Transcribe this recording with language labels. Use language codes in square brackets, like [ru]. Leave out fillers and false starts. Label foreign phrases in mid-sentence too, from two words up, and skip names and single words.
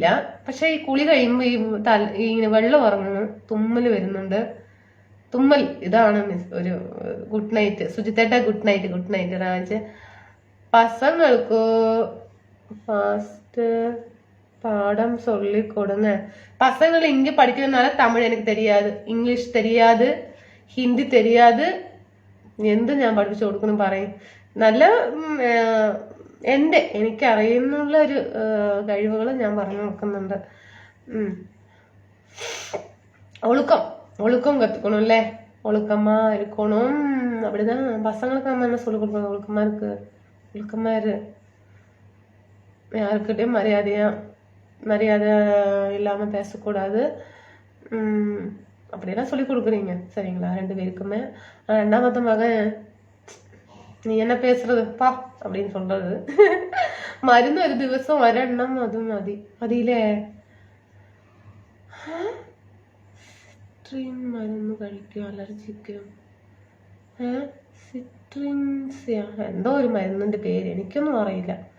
[ml] പക്ഷെ ഈ കുളി കഴിയുമ്പോ ഈ ഇങ്ങനെ വെള്ളം ഇറങ്ങുന്നു, തുമ്മല് വരുന്നുണ്ട്. തുമ്മൽ ഇതാണ് ഒരു [en] good night. [ml] സുജിത്തേട്ട [en] good night [ml] രാജ. പസങ്ങൾക്ക് ഫാസ്റ്റ് പാഠം [ta] சொல்லி கொடுங்க. பசங்களை இங்க படிக்கிறதுனால தமிழ் எனக்கு தெரியாது, ഇംഗ്ലീഷ് தெரியாது, ഹിന്ദി தெரியாது. [ml] എന്ത് ഞാൻ പഠിപ്പിച്ചു കൊടുക്കണം പറയും. നല്ല എനിക്കറിയുന്നുള്ള ഒരു കഴിവുകൾ ഞാൻ പറഞ്ഞു കൊടുക്കുന്നുണ്ട്. [ta] ஒழுக்கம் கத்துக்கணும் இல்ல, ஒழுக்கமா இருக்கணும். அப்படிதான் பசங்களுக்கு நம்ம என்ன சொல்லிக் கொடுக்கணும்? ஒழுக்கமா இரு, யாருக்கிட்டையும் மரியாதை இல்லாம பேசக்கூடாது. அப்படியெல்லாம் சொல்லி கொடுக்குறீங்க சரிங்களா 2 பேருக்குமே. 2வது மகன் நீ என்ன பேசுறது பா அப்படின்னு சொல்றது. [ml] മരുന്ന് ഒരു ദിവസം ഒരെണ്ണം അതും മതിയില്ലേ? സിട്രിൻ മരുന്ന് കഴിക്കും അലർജിക്ക്. സിട്രിൻസിയ എന്തോ ഒരു മരുന്നിന്റെ പേര് എനിക്കൊന്നും അറിയില്ല.